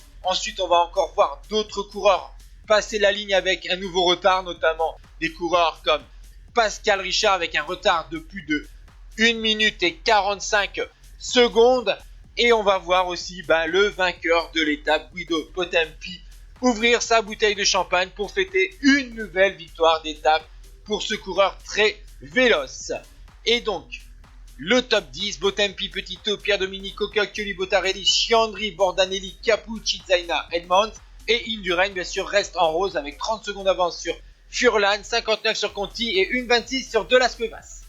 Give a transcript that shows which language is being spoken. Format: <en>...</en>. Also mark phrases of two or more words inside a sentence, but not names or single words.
<fr>Ensuite, on va encore voir d'autres coureurs passer la ligne avec un nouveau retard, notamment des coureurs comme Pascal Richard avec un retard de plus de 1 minute et 45 secondes. Et on va voir aussi le vainqueur de l'étape, Guido Bontempi, ouvrir sa bouteille de champagne pour fêter une nouvelle victoire d'étape pour ce coureur très véloce. Et donc, le top 10, Bontempi, Petito, Pierdomenico, Cauchioli, Bottarelli, Sciandri, Bordanelli, Capucci, Zaina, Edmonds et Indurain, bien sûr, reste en rose avec 30 secondes d'avance sur Furlan, 59 sur Conti et 1,26 sur De Las Cuevas.</fr>